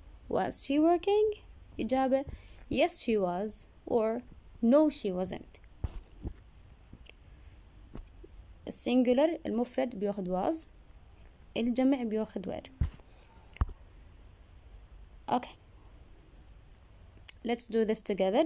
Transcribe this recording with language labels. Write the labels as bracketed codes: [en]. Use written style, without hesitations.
[en] was she working. إجابة yes she was or no she wasn't. [ar] السنجولر المفرد بياخد was، الجمع بياخد were. [en] okay let's do this together.